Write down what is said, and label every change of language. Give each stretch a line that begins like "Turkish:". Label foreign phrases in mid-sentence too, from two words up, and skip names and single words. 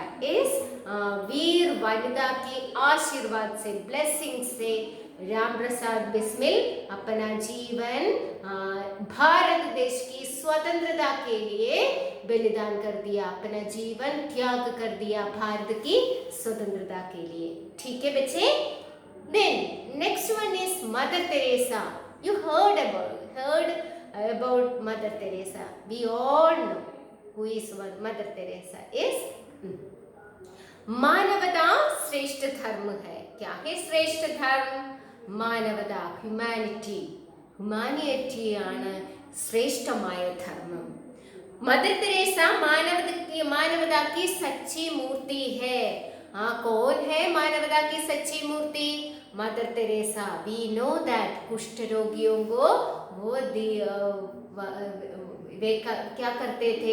Hindi: इस वीर वनिता की आशीर्वाद से, ब्लेसिंग से राम प्रसाद बिस्मिल अपना जीवन भारत देश की स्वतंत्रता के लिए बलिदान कर दिया, अपना जीवन त्याग कर दिया भारत की स्वतंत्रता के लिए। ठीक है बच्चे?
English: then next one is Mother Teresa. You heard about Mother Teresa. We all know who is Mother Teresa is.
Hindi: मानवता श्रेष्ठ धर्म है। क्या है श्रेष्ठ धर्म?
Malayalam: മാനവത, ഹ്യൂമാനിറ്റിയാണ് ശ്രേഷ്ഠമായ ധർമ്മം.
Hindi: मदर तेरेसा मानवता की सच्ची मूर्ति है. कौन है मानवता की सच्ची मूर्ति? मदर तेरेसा.
English: we know that
Hindi: कुष्ठ रोगियों को वो वे क्या करते थे?